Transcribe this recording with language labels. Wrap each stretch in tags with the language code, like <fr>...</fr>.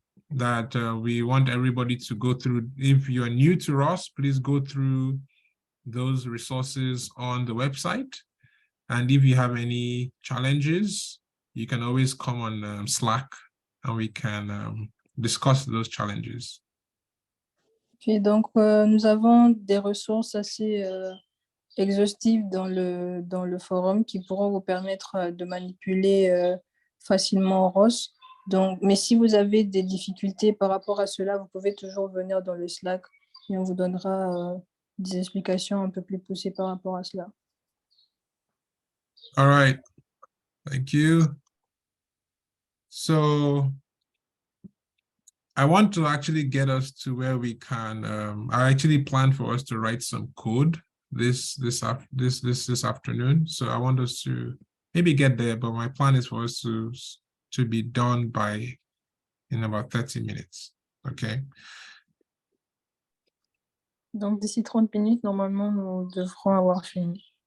<en>that we want everybody to go through. If you're new to ROS, please go through those resources on the website. And if you have any challenges, you can always come on Slack and we can discuss those challenges.</en> <fr>Et donc, nous avons des ressources assez exhaustives dans le forum qui pourront vous permettre de manipuler facilement ROS. Donc, mais si vous avez des difficultés par rapport à cela, vous pouvez toujours venir dans le Slack et on vous donnera des explications un peu plus poussées par rapport à cela.</fr> <en>All right, thank you. So I want to actually get us to where we can, I actually planned for us to write some code this afternoon. So I want us to maybe get there, but my plan is for us to be done in about 30 minutes, okay?</en> <fr>Donc, d'ici 30 minutes, normalement, nous devrons avoir fini.</fr>